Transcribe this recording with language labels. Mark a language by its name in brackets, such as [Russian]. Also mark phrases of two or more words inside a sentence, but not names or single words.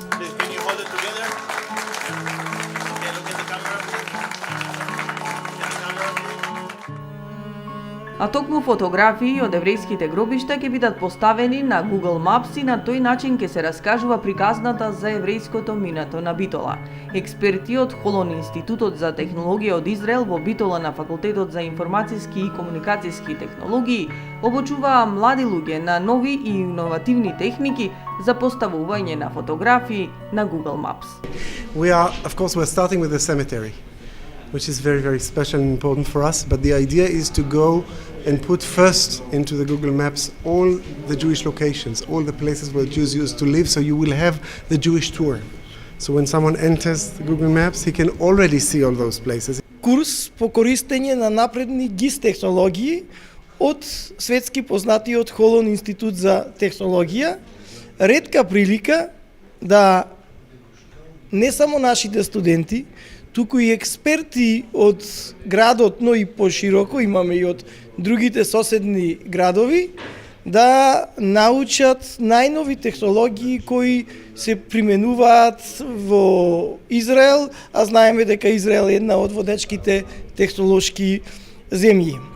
[Macedonian] А токму фотографии од еврејските гробишта ќе бидат поставени на Google Maps и на тој начин ќе се раскажува приказната за еврејското минато на Битола. Експерти од Холон Институтот за технологија од Израел во Битола на Факултетот за информацијски и комуникацијски технологии обучуваа млади луѓе на нови и иновативни техники за поставување на фотографии на Google Maps. [English] We're starting with the cemetery, which is very, very special and important for us. But the idea is to go and put first into the Google Maps all the Jewish locations, all the places where Jews used to live, so you will have the Jewish tour. So when someone enters the Google Maps, he can already see all those places. [Macedonian] Курс по користење на напредни ГИС технологии од светски познатиот Холон Институт за технологија. Ретка прилика да не само нашите студенти, туку и експерти од градот, но и пошироко, имаме и од другите соседни градови, да научат најнови технологии кои се применуваат во Израел, а знаеме дека Израел е една од водечките технолошки земји.